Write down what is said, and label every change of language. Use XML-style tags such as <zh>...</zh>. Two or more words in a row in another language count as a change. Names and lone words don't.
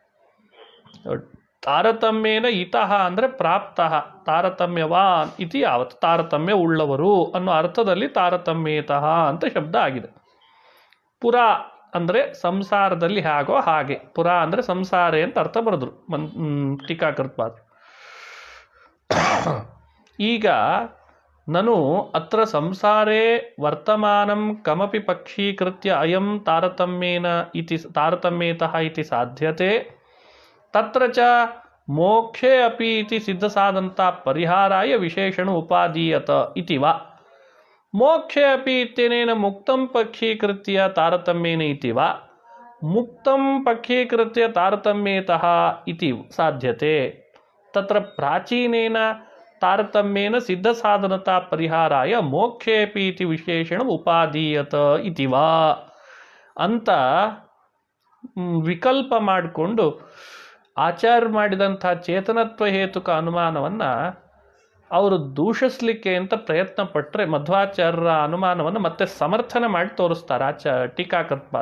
<sa>ತಾರತಮ್ಯೇನ ಇತಃ</sa> <kn>ಅಂದರೆ</kn> <sa>ಪ್ರಾಪ್ತಃ, ತಾರತಮ್ಯವಾನ್ ಇತಿ ಯಾವತ್ತು,</sa> <kn>ತಾರತಮ್ಯ ಉಳ್ಳವರು ಅನ್ನೋ ಅರ್ಥದಲ್ಲಿ ತಾರತಮ್ಯೇತಃ ಅಂತ ಶಬ್ದ ಆಗಿದೆ. ಪುರ ಅಂದರೆ ಸಂಸಾರದಲ್ಲಿ ಹೇಗೋ ಹಾಗೆ. ಪುರ ಅಂದರೆ ಸಂಸಾರೇ ಅಂತ ಅರ್ಥ ಬರೆದ್ರು ಟೀಕಾಕೃತ್ಪಾದ.</kn> <sa>ಈಗ ನನು ಅತ್ರ ಸಂಸಾರೇ ವರ್ತಮಾನಂ ಕಮಪಿ ಪಕ್ಷೀಕೃತ್ಯ ಅಯಂ ತಾರತಮ್ಯೇತಃ ಇತಿ ಸಾಧ್ಯತೆ, ತತ್ರ ಚ ಮೋಕ್ಷೇ ಅಪಿ ಇತಿ ಸಿದ್ಧಸಾಧಂತ ಪರಿಹಾರಾಯ ವಿಶೇಷಣ ಉಪಾದೀಯತ ಇತಿ ವಾ. ಮೋಕ್ಷೇ ಅಪಿ ಇತ್ಯನೇನ ಮುಕ್ತಂ ಪಕ್ಷೀಕೃತ್ಯ ತಾರತಮ್ಯೇನ ಇತಿ ವಾ ಮುಕ್ತಂ ಪಕ್ಷೀಕೃತ್ಯ ತಾರತಮ್ಯೇತಃ ಇತಿ ಸಾಧ್ಯತೆ. ತತ್ರ ಪ್ರಾಚೀನೇನ ತಾರತಮ್ಯೇನ ಸಿದ್ಧಸಾಧನತಾ ಪರಿಹಾರಾಯ ಮೋಕ್ಷೇಪಿ ಇತಿ ವಿಶೇಷಣ ಉಪಾದೀಯತ ಇತಿ ವಾ</sa> <kn>ಅಂತ ವಿಕಲ್ಪ ಮಾಡಿಕೊಂಡು ಆಚಾರ್ಯ ಮಾಡಿದಂಥ ಚೇತನತ್ವ ಹೇತುಕ ಅನುಮಾನವನ್ನು ಅವರು ದೂಷಿಸಲಿಕ್ಕೆ ಅಂತ ಪ್ರಯತ್ನ ಪಟ್ಟರೆ ಮಧ್ವಾಚಾರ್ಯರ ಅನುಮಾನವನ್ನು ಮತ್ತೆ ಸಮರ್ಥನೆ ಮಾಡಿ ತೋರಿಸ್ತಾರೆ ಟೀಕಾಕೃತ್ಪಾದ.</kn>